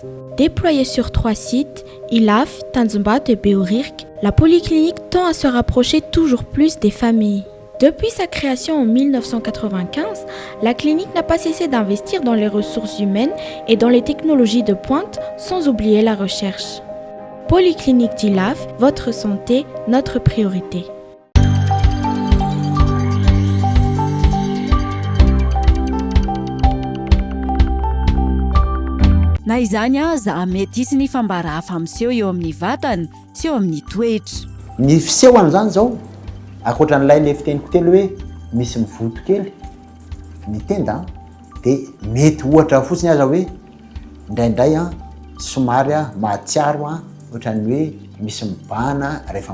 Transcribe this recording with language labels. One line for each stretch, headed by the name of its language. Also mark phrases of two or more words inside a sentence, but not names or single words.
French: Déployée sur 3 sites, Ilaf, Tanzimbat et Beorirk, la polyclinique tend à se rapprocher toujours plus des familles. Depuis sa création en 1995, la clinique n'a pas cessé d'investir dans les ressources humaines et dans les technologies de pointe, sans oublier la recherche. Polyclinique d'Ilaf, votre santé, notre priorité.
Malagasy: Na izany za mety hisy ny fambara hafa miseho eo amin'ny vatany sy eo amin'ny toetra. Ny fisehoany zany zao akoatran'ilay le fiteniko telo hoe misy mivoto kely ny tenda dia mety ohatra fotsiny aza hoe indraindray somary mahatsiaro ohatran'ny hoe misy mibahana rehefa